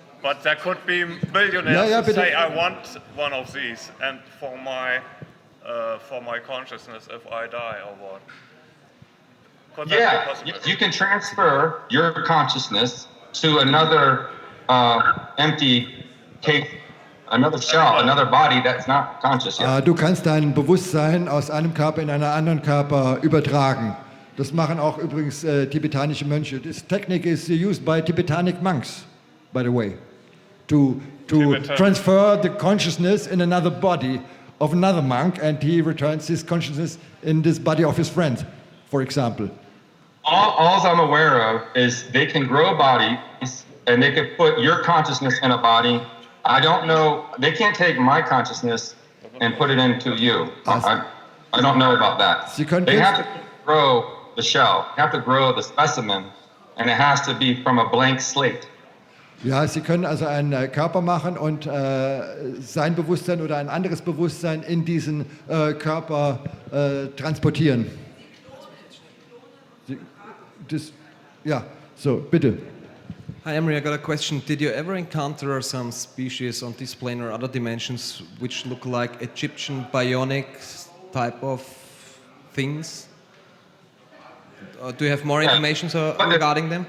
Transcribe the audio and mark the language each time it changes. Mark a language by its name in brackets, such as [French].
[English] But there could be billionaires who say, I want one of these, and for my consciousness if I die or what. Could that be possible? You can transfer your consciousness to another empty cake, another shell, another body that's not conscious yet. [German] Du kannst dein Bewusstsein aus einem Körper in einen anderen Körper übertragen. Das machen auch übrigens tibetanische Mönche. [English] This technique is used by Tibetanic monks, by the way, to transfer the consciousness in another body of another monk, and he returns his consciousness in this body of his friend, for example. All I'm aware of is they can grow bodies, and they could put your consciousness in a body. I don't know. They can't take my consciousness and put it into you. I don't know about that. They have to grow the shell, you have to grow the specimen, and it has to be from a blank slate. [German] Ja, Sie können also einen Körper machen und sein Bewusstsein oder ein anderes Bewusstsein in diesen Körper transportieren. Ja, so, bitte. [English] Hi Emery, I got a question. Did you ever encounter some species on this plane or other dimensions which look like Egyptian bionic type of things? Do you have more information regarding them?